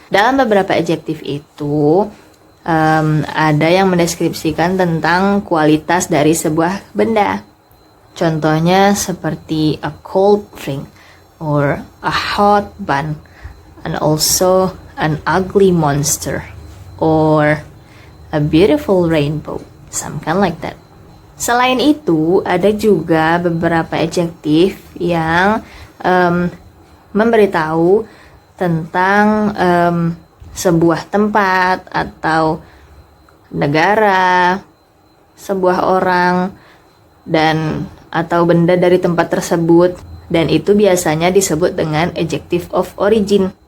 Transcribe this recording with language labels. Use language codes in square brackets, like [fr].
[id] Dalam beberapa adjective itu, ada yang mendeskripsikan tentang kualitas dari sebuah benda. Contohnya seperti [en] a cold drink, or a hot bun, and also an ugly monster, or a beautiful rainbow, something like that. [id] Selain itu, ada juga beberapa adjektif yang memberitahu tentang sebuah tempat atau negara, sebuah orang, dan atau benda dari tempat tersebut, dan itu biasanya disebut dengan adjective of origin.